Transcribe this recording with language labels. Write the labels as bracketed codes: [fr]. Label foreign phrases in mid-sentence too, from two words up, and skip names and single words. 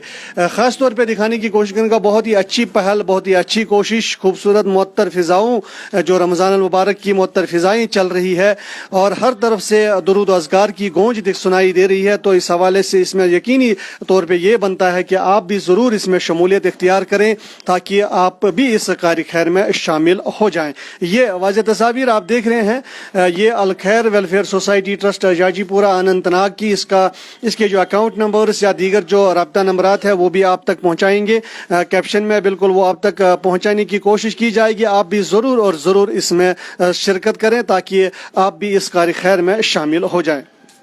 [ur] خاص طور پہ دکھانے کی کوشش کرنے کا بہت ہی اچھی پہل بہت ہی اچھی کوشش خوبصورت معطر فضاؤں جو رمضان المبارک کی معطر فضائیں چل رہی ہے اور ہر طرف سے درود و اذکار کی گونج سنائی دے رہی ہے. تو اس حوالے سے اس میں یقینی طور پہ یہ بنتا ہے کہ آپ بھی ضرور اس میں شمولیت اختیار کریں تاکہ آپ بھی اس کار خیر میں شامل ہو جائیں. یہ واضح تصاویر آپ دیکھ رہے ہیں یہ الخیر ویلفیئر سوسائٹی ٹرسٹ جاجی پورہ اننت ناگ کی اس کے جو [en] account numbers [ur] یا دیگر جو رابطہ نمبرات ہے وہ بھی آپ تک پہنچائیں گے کیپشن میں بالکل وہ آپ تک پہنچانے کی کوشش کی جائے گی. آپ بھی ضرور اور ضرور اس میں شرکت کریں تاکہ آپ بھی اس کار خیر میں شامل ہو جائیں.